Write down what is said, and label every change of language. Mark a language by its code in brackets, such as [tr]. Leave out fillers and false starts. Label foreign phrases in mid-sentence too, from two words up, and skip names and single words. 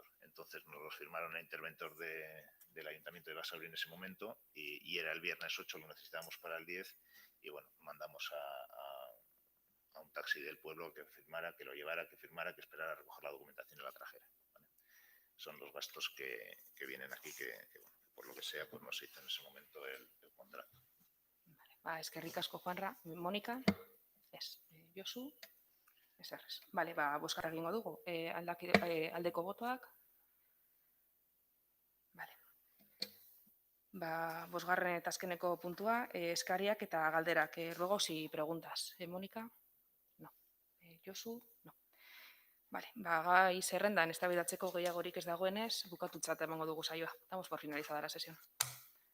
[es] Entonces nos los firmaron el interventor del Ayuntamiento de Basauri en ese momento y era el viernes 8, lo necesitábamos para el 10 y bueno, mandamos a un taxi del pueblo que firmara, que lo llevara, que firmara, que esperara a recoger la documentación y la trajera. ¿Vale? Son los gastos que vienen aquí, que bueno, por lo que sea, pues no se hizo en ese momento el contrato. Vale. [eu] Eskerrik asko, Juanra. Mónica? Ez. Josu? Ez errez. Vale, bozketa egingo dugu. Aldeko botoak? Vale. Bosgarren eta azkeneko puntua, eskariak eta galderak. [es] Ruego si preguntas. Mónica? No. Josu? No. [eu] Vale, gai zerrendan eztabaidatzeko gehiagorik ez dagoenez, bukatutzat emango dugu saioa. [es] Damos por finalizada la sesión.